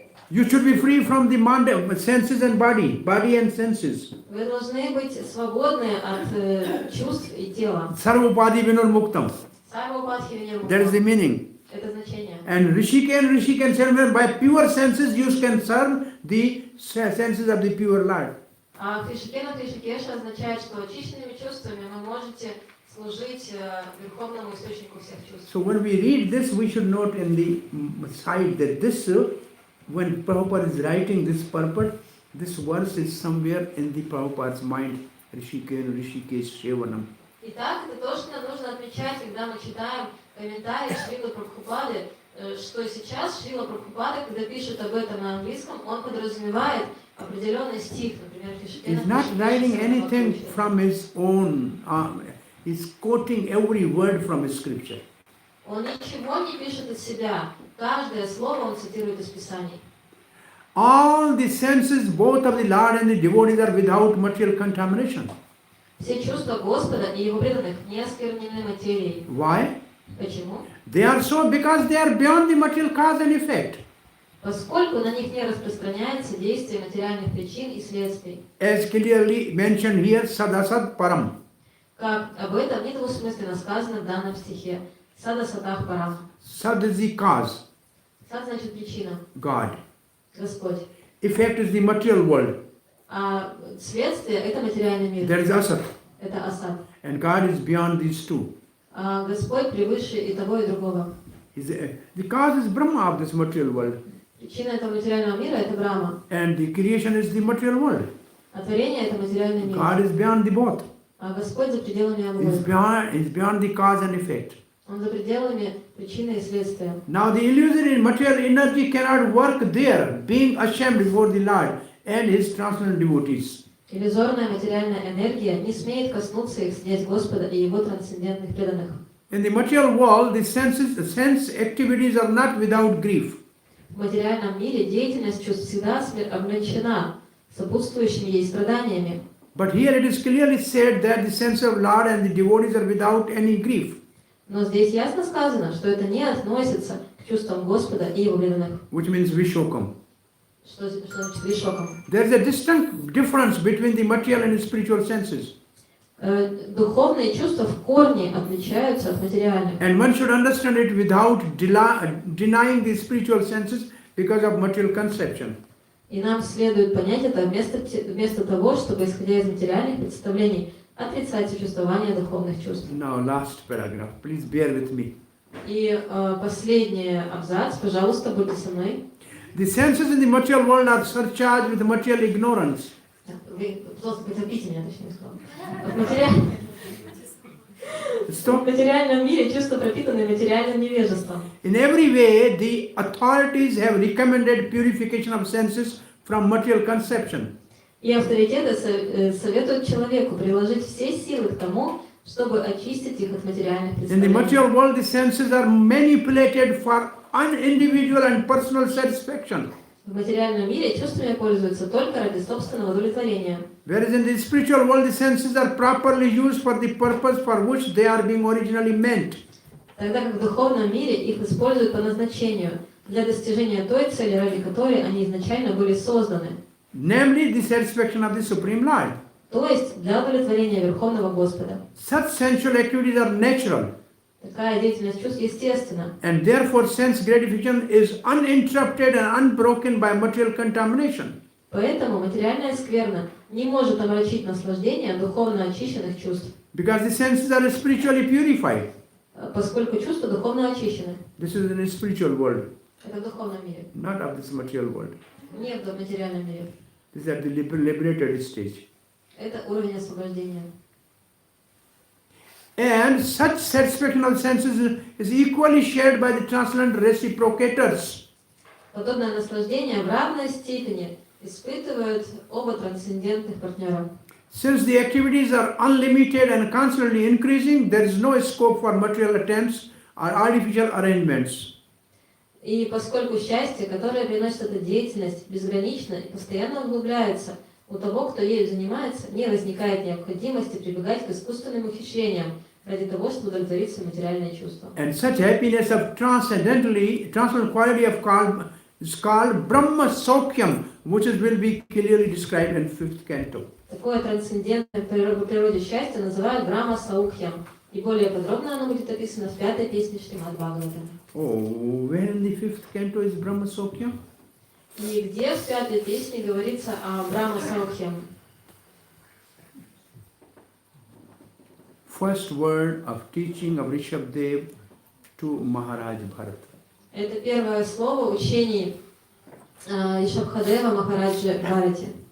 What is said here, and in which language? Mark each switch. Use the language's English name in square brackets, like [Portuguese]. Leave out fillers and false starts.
[English] You should be free from the senses and body and senses. [Russian] Вы должны быть свободны от чувств и тела. [Sanskrit] Sarvopadi vinurmuktam. [English] That is the meaning. [Russian] Это значение. [English] And Rishikesh serve by pure senses you can serve the senses of the pure Lord. [Russian] А Кришикеша означает, что очищенными чувствами вы можете служить верховному источнику всех чувств. [English] So when we read this, we should note in the side that this, when Prabhupada is writing this purport, this verse is somewhere in the Prabhupada's mind. [Sanskrit] Rishikesh Sevanam. [Russian] Итак, это то, что нам нужно отмечать, когда мы читаем комментарии Шрилы Прабхупады, что сейчас Шрила Прабхупада, когда пишет об этом на английском, он подразумевает определенный стих, например, [English] He's not writing anything from his own. He's quoting every word from his scripture. [Russian] Он ничего не пишет от себя. Каждое слово он цитирует из Писаний. [English] All the senses, both of the Lord and the devotees, are without material contamination. [Russian] Все чувства Господа и Его преданных не осквернены материей. [English] Why? [Russian] Почему? [English] They are so because they are beyond the material cause and effect. [Russian] Поскольку на них не распространяется действие материальных причин и следствий. [English] As clearly mentioned here, [Sanskrit] sadasad param. [Russian] Как об этом недвусмысленно сказано в данном стихе. [Sanskrit] Сада сатах парам. [English] Sad is the cause, [Russian] Сад значит причина. [English] God. [Russian] Господь. [English] Effect is the material world. [Russian] А следствие это материальный мир. [English] There is asat. [Russian] Это асад. [English] And God is beyond these two. [Russian] А Господь превыше и того, и другого. [English] The cause is Brahma of this material world. [Russian] Причина этого материального мира это Брахма. [English] And the creation is the material world. [Russian] А творение это материальный мир. [English] God is beyond the both. [Russian] А Господь за пределами [English] He's [Russian] обоих. [English] beyond the cause and effect. [Russian] Он за пределами причины и следствия. [English] Now the illusory material energy cannot work there, being ashamed before the Lord and His transcendental devotees. [Russian] Иллюзорная материальная энергия не смеет коснуться их здесь Господа и Его трансцендентных преданных. [English] In the material world, the sense activities are not without grief. [Russian] В материальном мире деятельность чувств всегда облечена сопутствующими ей страданиями. [English] But here it is clearly said that the sense of Lord and the devotees are without any grief. [Russian] Но здесь ясно сказано, что это не относится к чувствам Господа и Его преданных. [English] Which means Vishokam. [Russian] Что значит вишоком? [English] There is a distinct difference between the material and spiritual senses. [Russian] Духовные чувства в корне отличаются от материальных. [English] And one should understand it without denying the spiritual senses because of material conception. [Russian] И нам следует понять это вместо того, чтобы, исходя из материальных представлений, отрицать существование духовных чувств. [English] Now, last paragraph. Please bear with me. [Russian] И последний абзац, пожалуйста, будьте со мной. [English] The senses in the material world are surcharged with material ignorance. [Russian] Вы, пожалуйста, потерпите меня, точнее сказать. В материальном мире чувства пропитаны материальным невежеством. [English] In every way, the authorities have recommended purification of senses from material conception. [Russian] И авторитеты советуют человеку приложить все силы к тому, чтобы очистить их от материальных [English] In the [Russian] представлений. [English] material world, the senses are manipulated for individual and personal satisfaction. [Russian] В материальном мире чувствами пользуются только ради собственного удовлетворения. [English] Whereas in the spiritual world, the senses are properly used for the purpose for which they are being originally meant. [Russian] Тогда как в духовном мире их используют по назначению, для достижения той цели, ради которой они изначально были созданы. [English] Namely, the satisfaction of the Supreme Lord. [Russian] То есть для удовлетворения Верховного Господа. [English] Such sensual activities are natural. [Russian] Такая деятельность чувств естественна. [English] And therefore, sense gratification is uninterrupted and unbroken by material contamination. [Russian] Поэтому материальная скверна не может омрачить наслаждение духовно очищенных чувств. [English] Because the senses are spiritually purified. [Russian] Поскольку чувства духовно очищены. [English] This is in the spiritual world, [Russian] Это в духовном мире. [English] not of this material world. [Russian] Не в материальном мире. [English] This is at the liberated stage. [Russian] Это уровень освобождения. [English] And such satisfaction of senses is equally shared by the transcendental reciprocators. [Russian] Подобное наслаждение в равной степени испытывают оба трансцендентных партнера. [English] Since the activities are unlimited and constantly increasing, there is no scope for material attempts or artificial arrangements. [Russian] И поскольку счастье, которое приносит эта деятельность, безгранично и постоянно углубляется, у того, кто ею занимается, не возникает необходимости прибегать к искусственным ухищрениям ради того, чтобы удовлетворить свои материальные чувства. [English] And such happiness of transcendental quality is called Brahma Saukyam, which will be clearly described in 5th canto. [Russian] Такое трансцендентное по природе счастье называют Брахма Саукхьям. И более подробно оно будет описано в 5-й песне Шримад Бхагаватам. [English] Oh, where in the 5th canto is Brahma Saukyam? [Russian] И где в 5-й песне говорится о Брахма Саукхьям? [English] First word of teaching of Rishabdev to Maharaj Bharat. [Russian] Это первое слово учений Ришабхадева Махараджи Бхарати.